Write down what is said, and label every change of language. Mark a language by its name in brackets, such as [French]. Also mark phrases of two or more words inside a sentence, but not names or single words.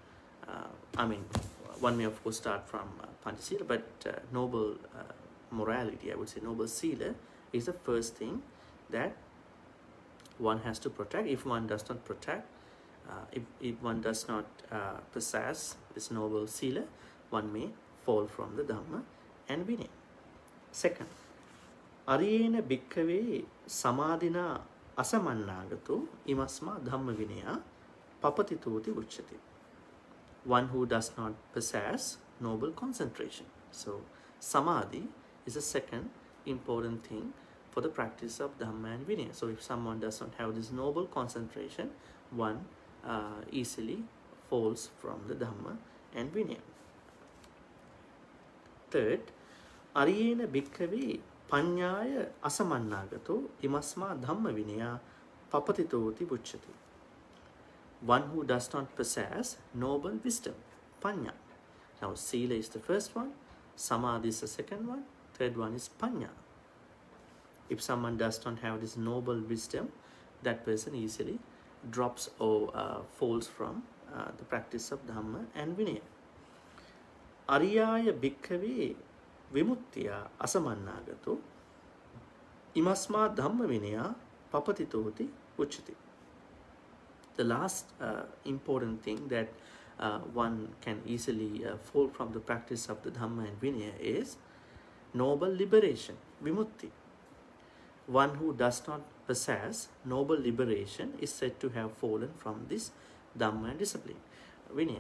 [English] One may of course start from Panchasila, but noble morality, I would say noble sila, is the first thing that one has to protect. If one does not protect, if one does not possess this noble sila, one may fall from the Dhamma and Vinaya. Second, [Pali] Ariyena bhikkave samadhina asamannāgato imasmā dhammavinayā papatito pucchati. [English] One who does not possess noble concentration. So samadhi is the second important thing for the practice of Dhamma and Vinaya. So if someone does not have this noble concentration, one easily falls from the Dhamma and Vinaya. Third, [Pali] Ariyena bhikkave Paññāya asamannāgato imasmā dhamma vinaya papatito bucchati. [English] One who does not possess noble wisdom, paññā. Now, sila is the first one, samadhi is the second one, third one is paññā. If someone does not have this noble wisdom, that person easily drops or falls from the practice of Dhamma and Vinaya. [Pali] Ariyāya bhikkhave vimuttiya asamannāgato imasmā dhamma vinaya papatito bucchati. [English] The last important thing that one can easily fall from the practice of the Dhamma and Vinaya is noble liberation, vimutti. One who does not possess noble liberation is said to have fallen from this Dhamma and discipline, Vinaya.